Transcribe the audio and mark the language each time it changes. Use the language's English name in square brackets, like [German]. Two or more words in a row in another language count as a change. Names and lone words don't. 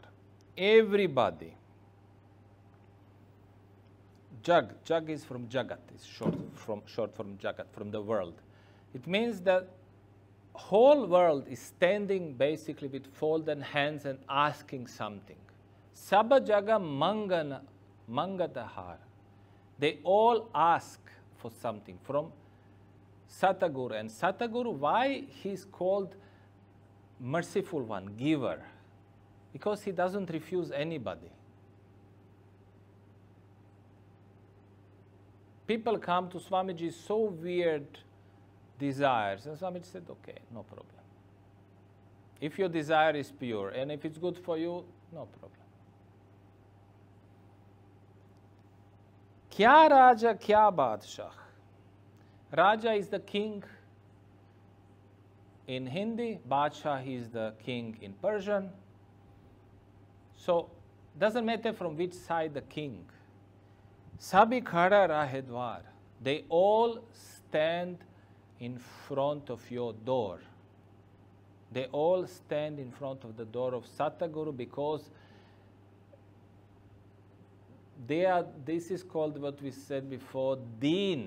[English] Everybody. Jag is from Jagat, it's short from Jagat, from the world. It means that whole world is standing basically with folded hands and asking something. [Punjabi] ਸਭ ਜਗ ਮੰਗਣਹਾਰ. [English] They all ask for something from Sataguru. And Sataguru, why he's called merciful one, giver? Because he doesn't refuse anybody. People come to Swamiji so weird desires, and Swamiji said, okay, no problem. If your desire is pure, and if it's good for you, no problem. [Punjabi] ਕਿਆ ਰਾਜਾ, ਕਿਆ ਬਾਦਸ਼ਾਹ? [English] Raja is the king in Hindi, Badshah is the king in Persian. So, doesn't matter from which side the king. [Punjabi] ਸਭੀ ਖੜੇ ਰਹੇ ਦੁਆਰ. [English] They all stand in front of your door. They all stand in front of the door of Sataguru because they are, this is called what we said before, Deen.